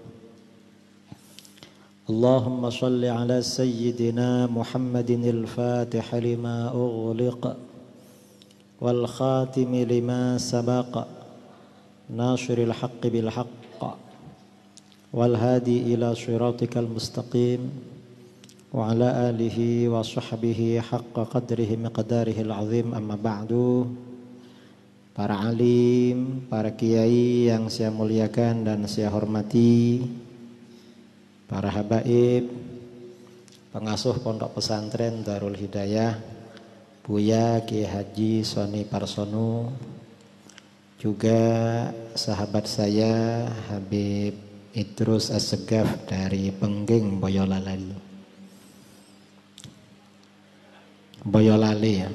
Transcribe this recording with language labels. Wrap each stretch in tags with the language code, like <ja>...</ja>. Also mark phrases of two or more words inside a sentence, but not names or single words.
<ar>اللهم صل على سيدنا محمد الفاتح لما أغلق والخاتم لما سبق ناصر الحق بالحق والهادي إلى صراطك المستقيم وعلى آله وصحبه حق قدره مقداره العظيم أما بعد.</ar> <id>Para alim, para kiai yang saya muliakan dan saya hormati, para habaib, pengasuh pondok pesantren Darul Hidayah, Buya Kiai Haji Soni Parsono, juga sahabat saya Habib Idrus Assegaf dari Pengging Boyolali ya.</id>